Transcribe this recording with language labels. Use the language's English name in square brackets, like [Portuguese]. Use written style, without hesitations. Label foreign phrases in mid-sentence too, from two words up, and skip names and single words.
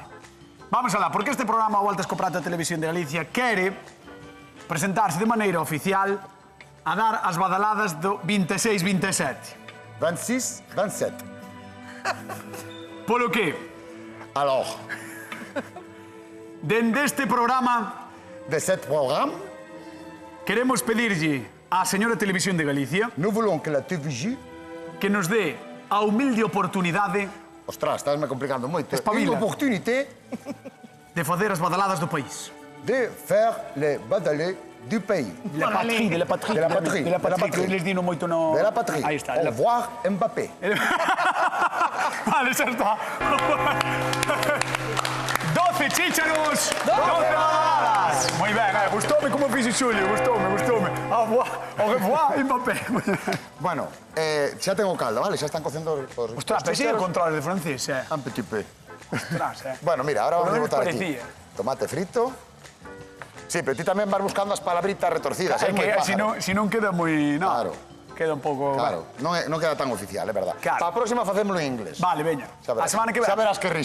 [Galician] Vamos alá, porque este programa Voltas co Prato de Televisión de Galicia quere presentarse de maneira oficial a dar as badaladas do 26-27. 26, 27. Polo que, [French] Alors, [Galician] dende este programa, [French] de cet programme, [Galician] queremos pedirlle á señora Televisión de Galicia [French] nous voulons que la TVG... [Galician] que nos dé a humilde oportunidade Ostras, estás-me complicando moito. Espabila. [French] Une opportunité [Galician] de facer as badaladas do país. [French] de faire les badalés du pays. De la patrie, de la patrie. De la patrie. De la patrie, De la patrie. [Galician] que eles dino moito no... [French] De la patrie. [Galician] Aí está. [French] Au revoir, Mbappé. [Galician] Vale, xa está. 12 chícharos, 12 badaladas. Moi ben, gustoume como fixe Xulio, gustoume. [French] Au revoir, Mbappé. [Galician] Bueno, xa tengo caldo, vale? Xa están cocendo os... Ostras, pero sigue controles de francés, [French] Un petit peu. [Galician] Ostras, [Spanish] Bueno, mira, ahora vamos a Por lo menos [Galician] botar aquí. [Spanish] parecía. [Galician] Tomate frito. Sí, pero ti tamén vas buscando as palabritas retorcidas, É moi que pájaro. si non queda moi... No, Claro. queda un pouco... Claro, non queda tan oficial, é verdad. Claro. Para a próxima facémolo en inglés. Vale, veña. Xa verás. A semana que ven. Xa verás que risa.